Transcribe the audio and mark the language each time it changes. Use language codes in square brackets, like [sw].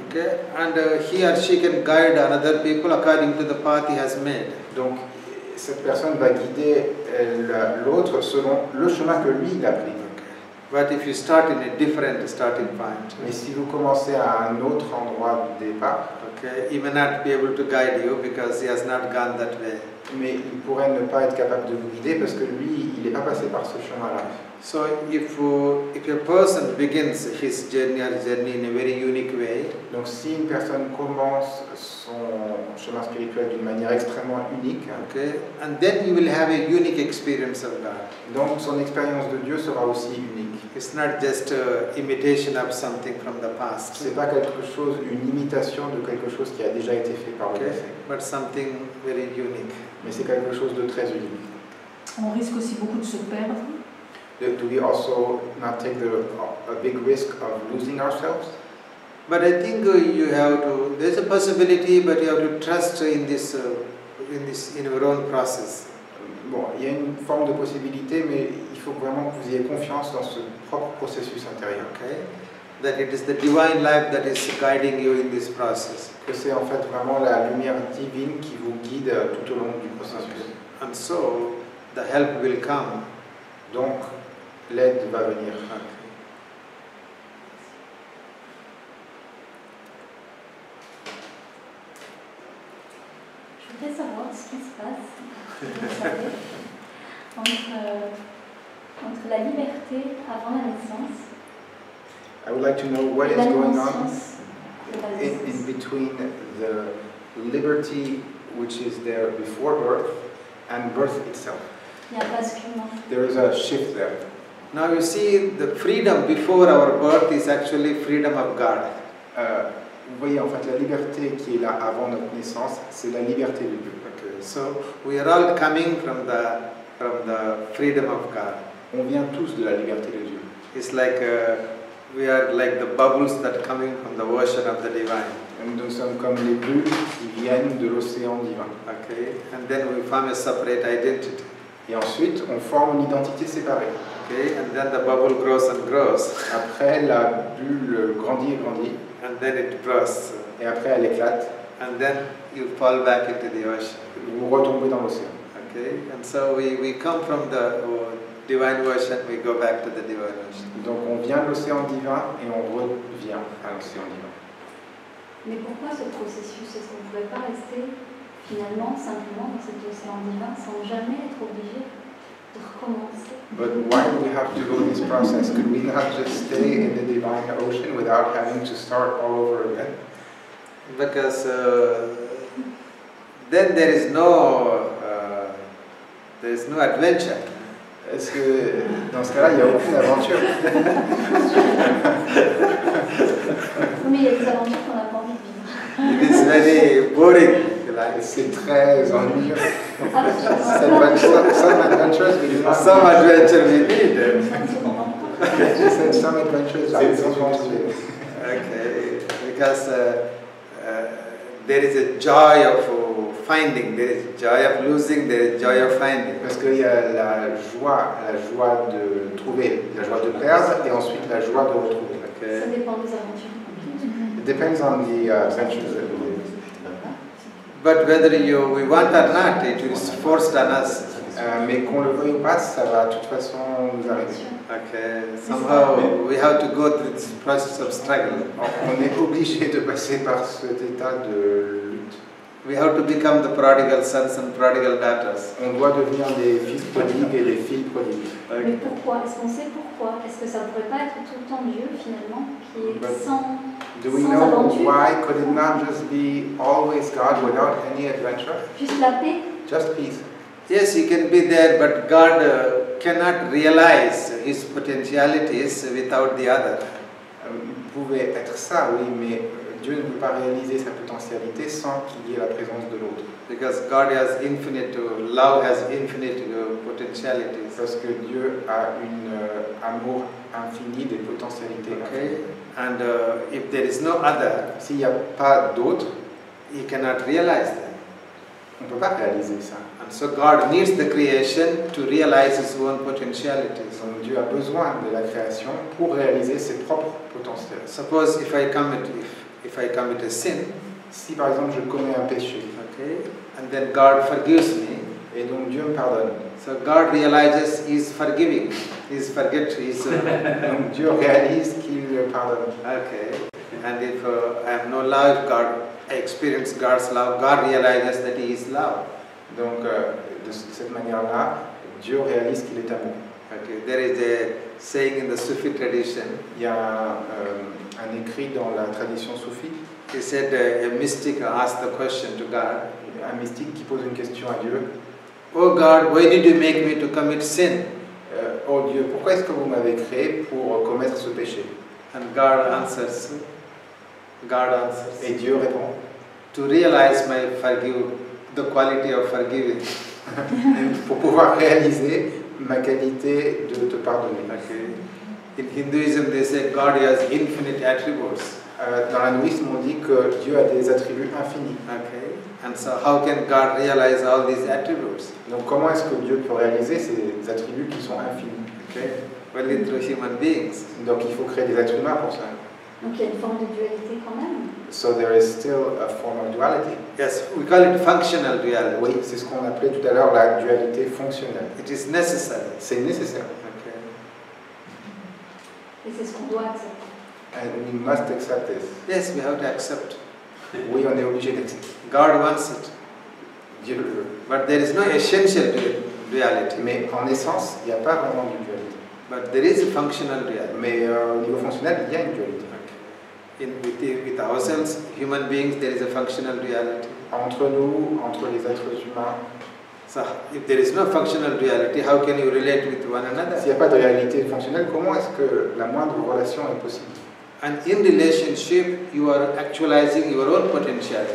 [en] okay, and he or she can guide another people according to the path he has made. [fr] donc cette personne va guider l'autre selon le chemin que lui il a pris. [en] But if you start in a different starting point, [fr] Mais si vous commencez à un autre endroit de départ, [en] okay, he may not be able to guide you because he has not gone that way. [fr] mais il pourrait ne pas être capable de vous guider parce que lui, il n'est pas passé par ce chemin-là. [en] So if a person begins his journey in a very unique way, [fr] Donc si une personne commence son chemin spirituel d'une manière extrêmement unique, [en] okay, and then you will have a unique experience of God. [fr] donc son expérience de Dieu sera aussi unique. [en] It's not just an imitation of something from the past, [fr] C'est pas quelque chose, une imitation de quelque chose qui a déjà été fait par le [en] okay, [fr] passé, [en] but something very unique. [fr] mais c'est quelque chose de très unique. On risque aussi beaucoup de se perdre. [en] Do we also not take a big risk of losing ourselves? But I think you have to. There's a possibility, but you have to trust in your own process. [fr] Bon, il y a une forme de possibilité, mais il faut vraiment que vous ayez confiance dans ce propre processus intérieur. [en] Okay, that it is the divine life that is guiding you in this process. [fr] Que c'est en fait vraiment la lumière divine qui vous guide tout au long du processus. [en] And so the help will come. [fr] Donc, l'aide va venir. Je voudrais savoir ce qui se passe, vous savez, entre la liberté avant la naissance [en] I would like to know what [fr] et [en] is [fr] la [en] going on [fr] conscience de la [en] in [fr] naissance. [en] between the liberty which is there before birth and birth itself. [fr] Il y a un basculement. [en] There is a shift there. Now you see, the freedom before our birth is actually freedom of God. [fr] Vous voyez, en fait, la liberté qui est là avant notre naissance, c'est la liberté de Dieu. [en] Okay, so we are all coming from the freedom of God. [fr] On vient tous de la liberté de Dieu. [en] It's like we are like the bubbles that coming from the ocean of the divine. [fr] Nous sommes comme les bulles qui viennent de l'océan divin. [en] Okay, and then we form a separate identity. [fr] Et ensuite, on forme une identité séparée. [en] Okay, and then the bubble grows and grows. [fr] Après, la bulle grandit et grandit. [en] And then it bursts. [fr] Et après, elle éclate. [en] And then you fall back into the ocean. [fr] Vous retombez dans l'océan. [en] Okay, and so we come from the divine ocean, we go back to the divine ocean. [fr] Donc, on vient de l'océan divin et on revient à l'océan divin. Mais pourquoi ce processus? Est-ce qu'on ne pourrait pas rester finalement simplement dans cet océan divin sans jamais être obligé de recommencer? [en] But why do we have to go this process? Could we not just stay in the divine ocean without having to start all over again? Because then there is no adventure. [fr] Est-ce que dans ce cas-là, il n'y a aucune aventure? Mais il y a des aventures qu'on n'a pas envie de vivre. [en] It is very boring. [fr] C'est très ennuyeux. Absolument. [en] Some adventures we do not Some adventure we need. She said some adventures I don't want to live. Okay, because there is a joy of finding, there is joy of losing, there is joy of finding. [fr] Parce qu'il y a la joie de trouver, la joie de perdre et ensuite la joie de retrouver. [en] Okay. [fr] Ça dépend des aventures. [en] It depends on the adventures that we live. But whether we want or not, it is forced on us. [fr] Mais qu'on le veuille ou pas, ça va de toute façon nous arriver. [en] Okay, somehow we have to go through this process of struggle. [fr] On est obligé de passer par cet état de lutte. [en] We have to become the prodigal sons and prodigal daughters. [fr] On doit devenir des fils prodigues et des filles prodigues. Mais pourquoi? Est-ce qu'on sait pourquoi? Est-ce que ça ne pourrait pas être tout le temps Dieu finalement qui est sans [en] Do we [fr] sans [en] know [fr] aventure? [en] why? Could it not just be always God without any adventure? [fr] Juste la paix? [en] Just peace. Yes, he can be there, but God cannot realize his potentialities without the other. [fr] Il pouvait être ça, oui, mais Dieu ne peut pas réaliser sa potentialité sans qu'il y ait la présence de l'autre. [en] Because God has infinite, love has infinite potentialities. [fr] Parce que Dieu a un amour infini, des potentialités. [en] Okay, and if there is no other, [fr] s'il n'y a pas d'autre, [en] he cannot realize that. [fr] On ne peut pas réaliser ça. [en] And so God needs the creation to realize His own potentialities. [fr] Donc Dieu a besoin de la création pour réaliser ses propres potentiels. [en] Suppose if I commit a sin, [fr] si par exemple je commets un péché, [en] okay, and then God forgives me, [fr] et donc Dieu me pardonne. [en] So God realizes He is forgiving. He's [fr] donc Dieu réalise qu'il pardonne. [en] Okay, and if I have no love, I experience God's love. God realizes that He is love. [fr] Donc de cette manière-là, Dieu réalise qu'il est amour. [en] Okay, there is a saying in the Sufi tradition. [fr] Il y a un écrit dans la tradition soufie. [en] He said a mystic asked the question to God. [fr] Un mystique qui pose une question à Dieu. [en] Oh God, why did you make me to commit sin? [fr] Oh Dieu, pourquoi est-ce que vous m'avez créé pour commettre ce péché? [en] And God answers. [fr] Et Dieu répond. [en] To realize the quality of forgiving. [fr] Pour pouvoir réaliser ma qualité de te pardonner. [en] Okay. In Hinduism, they say God has infinite attributes. [fr] Dans l'hindouisme, on dit que Dieu a des attributs infinis. [en] Okay. And so, how can God realize all these attributes? [fr] Donc, comment est-ce que Dieu peut réaliser ces attributs qui sont infinis? [en] Okay. Only through human beings. [fr] Donc, il faut créer des êtres humains pour ça. Donc, il y a une forme de dualité quand même. [en] So there is still a form of duality. Yes, we call it functional duality. [fr] Oui, c'est ce qu'on appelait tout à l'heure la dualité fonctionnelle. [en] It is necessary. [fr] C'est nécessaire. [en] Okay. [fr] Et c'est ce qu'on doit accepter. [en] And we must accept this. Yes, we have to accept. [fr] Oui, on est obligé d'accepter. [en] God wants it. [fr] Dieu le veut. [en] But there is no essential duality. [fr] Mais en essence, il n'y a pas vraiment de dualité. [en] But there is a functional duality. [fr] Mais au niveau fonctionnel, il y a une dualité. [en] With ourselves, human beings, there is a functional duality. [fr] Entre nous, entre les êtres humains. [en] So, if there is no functional duality, how can you relate with one another? [fr] S'il n'y a pas de réalité fonctionnelle, comment est-ce que la moindre relation est possible? [en] And in relationship, you are actualizing your own potential.